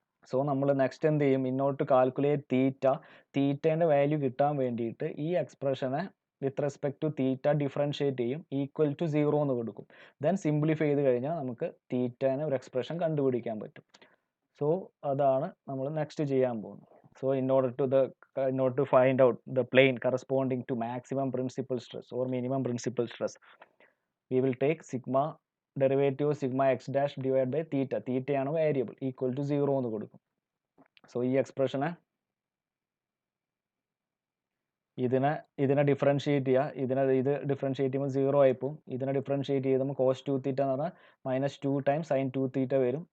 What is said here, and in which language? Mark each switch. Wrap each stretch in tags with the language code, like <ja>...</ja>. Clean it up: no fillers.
<ml>So നമ്മൾ next എന്ത് ചെയ്യും? ഇന്നോട്ട് കാൽക്കുലേറ്റ് തീറ്റേൻ്റെ വാല്യൂ കിട്ടാൻ വേണ്ടിയിട്ട് ഈ എക്സ്പ്രഷനെ</ml> <en>with respect to theta</en> <ml>differentiate ചെയ്യും, ഈക്വൽ ടു 0 എന്ന് കൊടുക്കും. ദെൻ സിംപ്ലിഫൈ ചെയ്ത് കഴിഞ്ഞാൽ നമുക്ക് തീറ്റേനെ ഒരു എക്സ്പ്രഷൻ കണ്ടുപിടിക്കാൻ പറ്റും. സോ അതാണ് നമ്മൾ നെക്സ്റ്റ് ചെയ്യാൻ പോകുന്നത്.</ml> <en>So in order to find out the plane corresponding to maximum principal stress or minimum principal stress, we will take sigma derivative of sigma x dash divided by theta.</en> <ml>തീറ്റയാണ് variable, equal to 0 എന്ന് കൊടുക്കും. So ഈ എക്സ്പ്രഷനെ ഇതിനെ differentiate ചെയ്യുക. ഇത് differentiate ചെയ്യുമ്പോൾ 0 ആയിപ്പോവും. ഇതിനെ differentiate ചെയ്തുമ്പോൾ cos 2 തീറ്റ എന്ന് പറഞ്ഞാൽ -2 ടൈംസ് sin 2 തീറ്റ വരും.</ml>